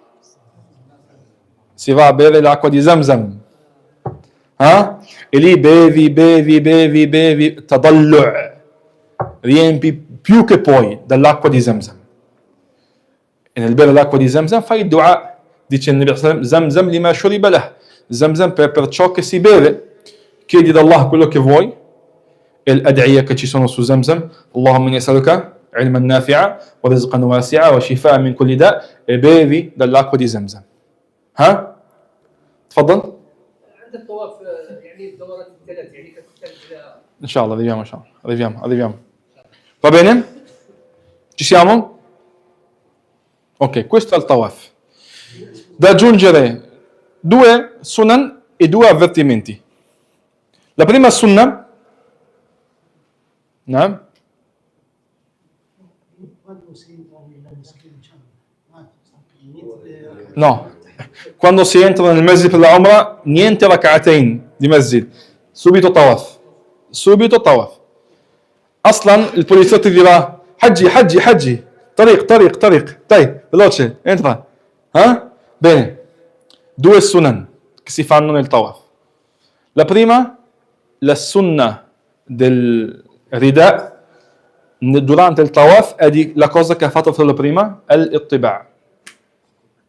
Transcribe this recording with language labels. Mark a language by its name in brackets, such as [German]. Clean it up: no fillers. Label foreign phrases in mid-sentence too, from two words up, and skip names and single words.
[Italian] Si va a bere l'acqua di Zamzam. E lì bevi, tadallu', riempi più che puoi dall'acqua di Zamzam. E nel bere l'acqua di Zamzam fai il dua, dice il Nabi [Arabic] صلى الله عليه وسلم, زمزم لما شرب له, [Italian] Zamzam per ciò che si beve. Chiedi ad Allah quello che vuoi, e l'ad'iyya che ci sono su Zamzam, [Arabic] اللهم إني أسألك علما نافعا ورزقا واسعا وشفاء من كل داء, e bevi dall'acqua di Zamzam. تفضل. عند الطواف يعني الدورات الثلاث يعني كتحتاج الى ان شاء الله [Italian] arriviamo. Va bene? Ci siamo? Ok, questo è il tawaf. Da aggiungere 2 sunan e 2 avvertimenti. La prima sunna, no? No, quando si entra nel masjid per la Umrah, niente rak'atayn di masjid, subito tawaf. Aslan il poliziotto dirà [Arabic] حاجي، طريق, [Italian] dai, veloce, entra. Bene, 2 sunan che si fanno nel tawaf. La prima, la sunna del rida durante il tawaf è la cosa che ha fatto prima, al-ittiba'.